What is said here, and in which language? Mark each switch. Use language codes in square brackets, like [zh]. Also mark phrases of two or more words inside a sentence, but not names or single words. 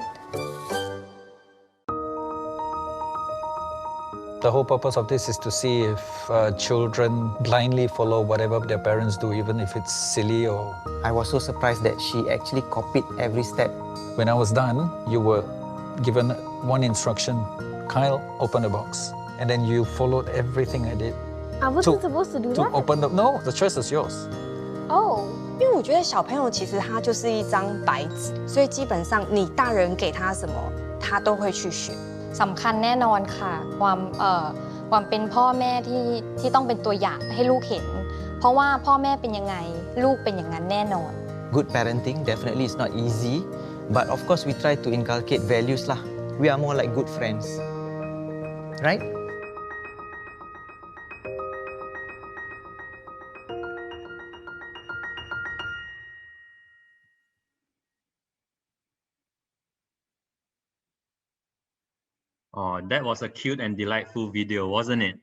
[en] The whole purpose of this is to see if children blindly follow whatever their parents do, even if it's silly or... I was so surprised that she actually copied every step. When I was done, you were given one instruction. Kyle, open the box. And then you followed everything I did. I wasn't supposed to do To that. open the... No, the choice is yours. Oh. [zh] 因为我觉得小朋友其实他就是一张白纸，所以基本上你大人给他什么，他都会去学。 [th] สำคัญแน่นอนค่ะความเป็นพ่อแม่ที่ต้องเป็นตัวอย่างให้ลูกเห็น เพราะว่าพ่อแม่เป็นยังไงลูกเป็นอย่างนั้นแน่นอน [en] Good parenting definitely is not easy, but of course we try to inculcate values lah. We are more like good friends, right? Oh, that was a cute and delightful video, wasn't it?